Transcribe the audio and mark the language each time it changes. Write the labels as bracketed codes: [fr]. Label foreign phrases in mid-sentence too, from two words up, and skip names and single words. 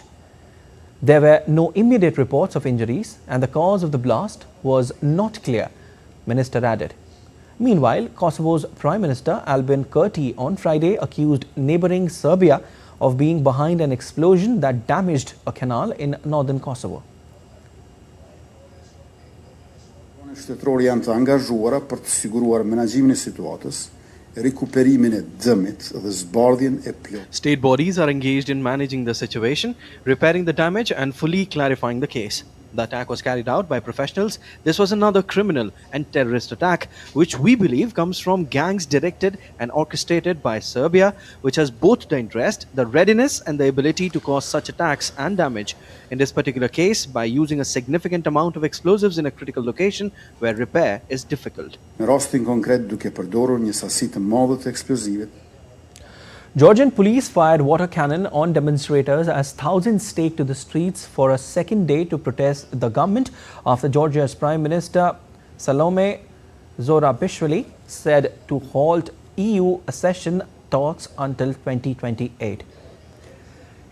[en] There were no immediate reports of injuries and the cause of the blast was not clear, Minister added. Meanwhile, Kosovo's Prime Minister Albin Kurti on Friday accused neighbouring Serbia of being behind an explosion that damaged a canal in northern Kosovo. [sq] Shtetëror janë të angazhuara për të siguruar menaxhimin e situatës, rekuperimin e dëmit dhe zbardhjen e plot. [en] State bodies are engaged in managing the situation, repairing the damage and fully clarifying the case. The attack was carried out by professionals. This was another criminal and terrorist attack, which we believe comes from gangs directed and orchestrated by Serbia, which has both the interest, the readiness and the ability to cause such attacks and damage. In this particular case, by using a significant amount of explosives in a critical location where repair is difficult. [sq] Në rastin konkret duke përdorur një sasi të madhe të eksplozivit. [en] Georgian police fired water cannon on demonstrators as thousands take to the streets for a second day to protest the government after Georgia's Prime Minister Salome Zorabishvili said to halt EU accession talks until 2028.